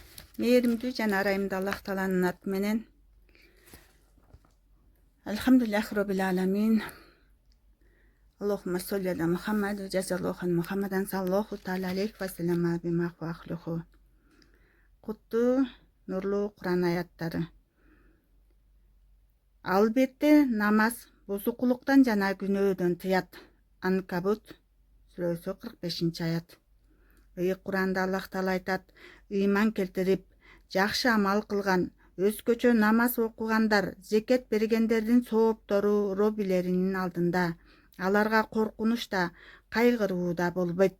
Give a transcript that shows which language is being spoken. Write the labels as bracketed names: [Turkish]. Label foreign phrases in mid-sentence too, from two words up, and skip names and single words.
[Kyrgyz] Mээримдүү жана арайымдуу Аллах Тааланын аты менен. [Arabic] الحمد لله رب العالمين. اللهم صل على محمد وجزى الله عنا محمدا صلى الله تعالى عليه وسلم بما أهله. [Kyrgyz] Куттуу нурлуу Куран аяттары. Албетте намаз бузукулуктан жана күнөөдөн тыят. Анкабут сүрөсү 45-аят. Куранда Аллах Таала айтат: ыйман келтирип, жакшы амал кылган, өзгөчө намаз окугандар, зекет бергендердин сооптору робилеринин алдында аларга коркунуч да, кайгыруу да болбойт.